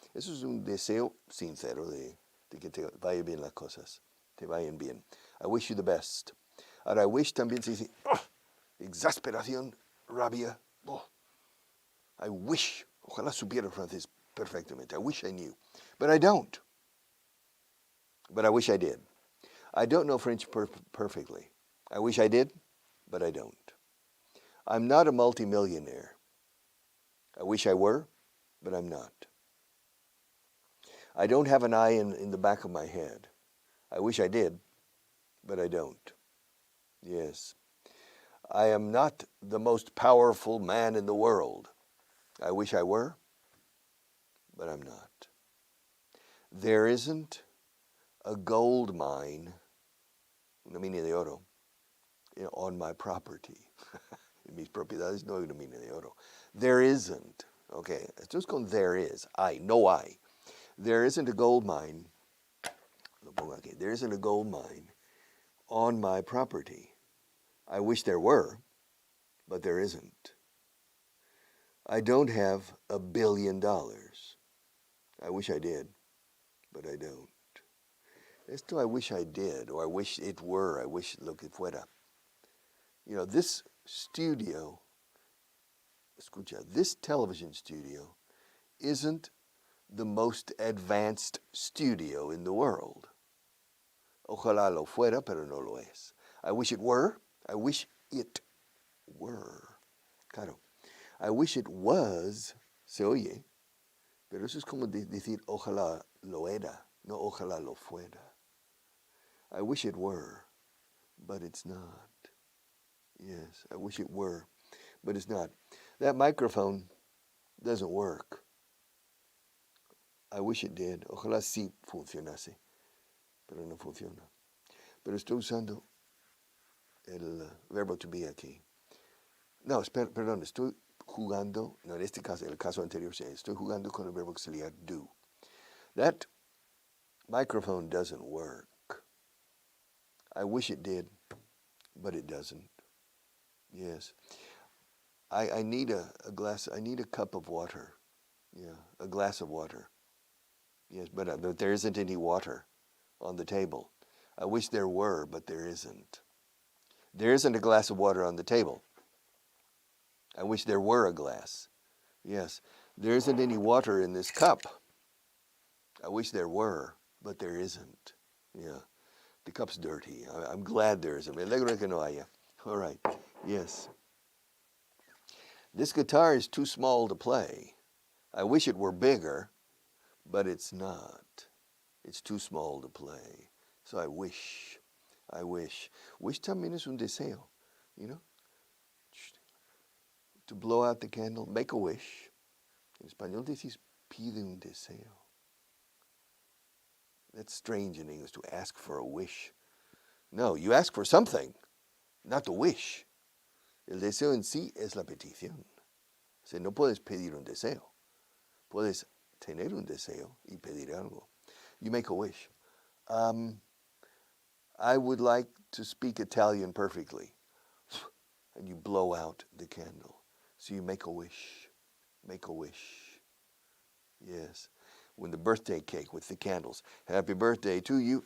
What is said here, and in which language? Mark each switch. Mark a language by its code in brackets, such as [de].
[es] Eso es un deseo sincero de que te vayan bien las cosas. Te vayan bien. [en] I wish you the best. [es] Ahora, I wish también se dice exasperación, rabia. I wish. Ojalá supiera francés perfectamente. [en] I wish I knew. But I don't. But I wish I did. I don't know French perfectly. I wish I did, but I don't. I'm not a multimillionaire. I wish I were, but I'm not. I don't have an eye in the back of my head. I wish I did, but I don't. Yes. I am not the most powerful man in the world. I wish I were, but I'm not. There isn't a gold mine, [es] una mina de oro, [en] on my property. [es] En mis propiedades no hay una mina de oro. [en] There isn't. [es] Okay, esto es con there is. No hay. [en] There isn't a gold mine. [es] Lo pongo aquí. [en] There isn't a gold mine on my property. I wish there were, but there isn't. I don't have $1 billion. I wish I did, but I don't. Esto I wish I did, or I wish it were, I wish [es] lo que fuera. [en] You know, this studio, [es] escucha, [en] this television studio isn't the most advanced studio in the world. [es] Ojalá lo fuera, pero no lo es. [en] I wish it were. I wish it were. [es] Claro. [en] I wish it was, [es] se oye, pero eso es como decir ojalá lo era, no ojalá lo fuera. [en] I wish it were, but it's not. Yes, I wish it were, but it's not. That microphone doesn't work. I wish it did. [es] Ojalá sí funcionase, pero no funciona. Pero estoy usando el verbo to be aquí. No, perdón, estoy jugando, no, en este caso, el caso anterior, estoy jugando con el verbo auxiliar do. [en] That microphone doesn't work. I wish it did, but it doesn't. Yes. I need a glass, I need a cup of water. Yeah, a glass of water. Yes, but there isn't any water on the table. I wish there were, but there isn't. There isn't a glass of water on the table. I wish there were a glass. Yes, there isn't any water in this cup. I wish there were, but there isn't. Yeah, the cup's dirty. I'm glad there isn't. [es] Me alegro que no haya. [en] All right, yes. This guitar is too small to play. I wish it were bigger, but it's not. It's too small to play. So I wish. [es] Wish también es un deseo, [en] you know? To blow out the candle, make a wish. [es] En español decís, pide un deseo. [en] That's strange in English, to ask for a wish. No, you ask for something, not the wish. [es] El deseo en sí es la petición. O sea, no puedes pedir un deseo. Puedes tener un deseo y pedir algo. [en] You make a wish. I would like to speak Italian perfectly. And you blow out the candle. So you make a wish. Make a wish. Yes. When the birthday cake with the candles. Happy birthday to you.